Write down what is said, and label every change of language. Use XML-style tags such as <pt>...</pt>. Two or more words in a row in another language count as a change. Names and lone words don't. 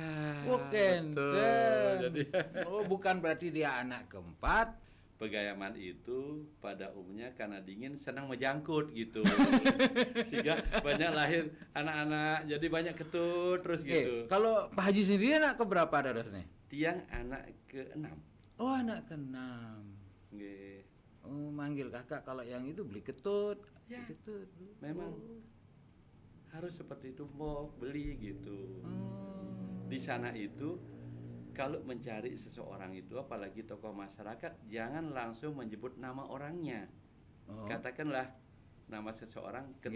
<id>Oh kenten. Betul. Jadi Oh bukan berarti dia anak keempat. Pegayaman itu pada umumnya karena dingin senang menjangkut gitu, sehingga banyak lahir anak-anak, jadi banyak ketut terus gitu. Kalau Pak Haji sendiri anak keberapa dadasnya? Tiang anak ke-6. Oh anak keenam. Nggih. Oh manggil kakak kalau yang itu beli ketut. Ya. Beli ketut. Memang harus seperti itu, mau beli gitu. Oh. Di sana itu kalau mencari seseorang itu, apalagi tokoh masyarakat, jangan langsung menyebut nama orangnya. Oh. Katakanlah nama seseorang Ketut</id>